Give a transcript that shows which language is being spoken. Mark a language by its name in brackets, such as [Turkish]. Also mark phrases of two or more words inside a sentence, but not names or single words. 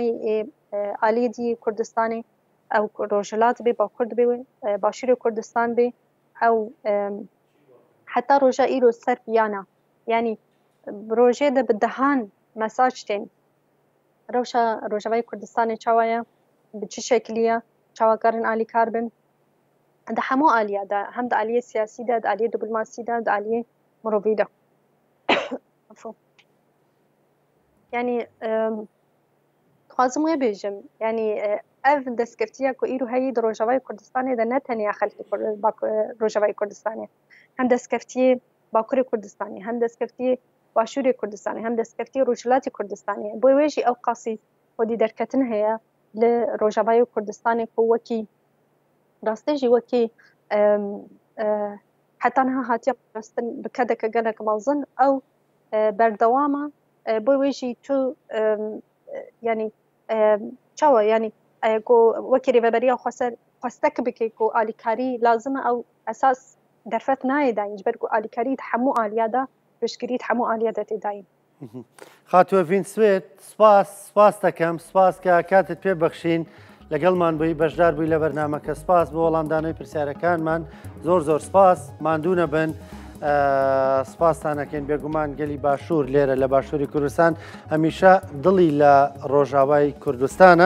[Kurdish] aliyê dî Kurdistanê ew Rojhilat bê Bakur dibe Başûrê Kurdistan bê ew heta roja îro ser piyana yanî rojê de bi dehan mesaj tên rewşa Rojavayê Kurdistanê çawa ye bi çi şeklî ye çawa karin alîkar bin د هەموو ئالیا دا هم د ئالیە سیاسی دا د ئالیە دیپلۆماسی دا د ئالیە مرۆڤی دا یعنی خوازم وێ بێژم یعنی ئەv دەستکەفتیە کو ئیرۆ هەیە د ڕۆژاوای کوردستانê de ne tenê xelkê Rojavayê Kurdistanê hem destkeftiyê Bakurê Kurdistanê hem destkeftiyê Başûrê Kurdistanê hem destkeftiyê Rojhilatê Kurdistanê bo wê jî ew qasî xwedî derketin heye li Rojavayê Kurdistanê ku wekî rastê jî wekî heta niha hatiye parastin bi kedeke gelek mezin ew berdewama bo wê jî tu yanî çawa yanî ku wekî rêveberiya xwestek bike ku alîkarî lazim e ew esas derfet nayê dayîn ji ber ku alîkarî di hemû aliya da piştgirî di hemû aliya de tê dayîn. خاتووەڤین سوێت سپاس دەکەم سپاس کە کاتت پێ بەخشین لەگەڵمان بووی بەشدار بووی لە بەرنامەکە سپاس بۆ وەڵامدانەوەی پرسیارەکانمان زۆر سپاس ماندوو نەبن سپاستانەکەین بێگومان گەلی باشوور لێرە لە باشووری کوردستان هەمیشە دڵی لە ڕۆژاوای کوردستانە